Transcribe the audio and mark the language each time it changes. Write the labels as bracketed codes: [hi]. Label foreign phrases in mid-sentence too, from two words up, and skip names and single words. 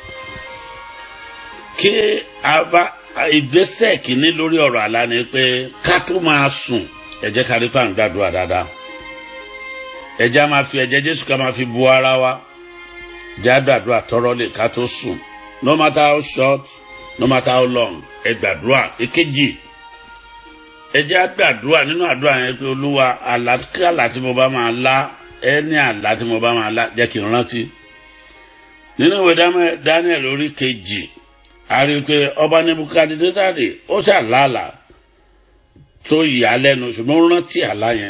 [yo] kí a bá ìgbésẹ̀ kìíní lórí ọ̀rọ̀ àlá ni pé ká tó máa sùn ẹ jẹ́ ká rí pa ń gbàdúrà dáadáa ẹ jẹ́ máa fi ẹ̀jẹ̀ Jésù ká máa fi bu ara wa jẹ́ àgbàdúrà tọrọ lè ká tó sùn [en] no matter how short no matter how long [yo] ẹ gbàdúrà èkejì ẹ jẹ́ àgbàdúrà nínú àdúrà yẹn pé Olúwa àlàkálà tí mo bá máa lá ẹni àlá tí mo bá máa lá jẹ́ kí n rántí nínú ìwé Daniel orí 2 a rí i pé ọba Nebukadnesari ó ṣàlàlà tó yà lẹ́nu ṣùgbọ́n ó rántí àlá yẹn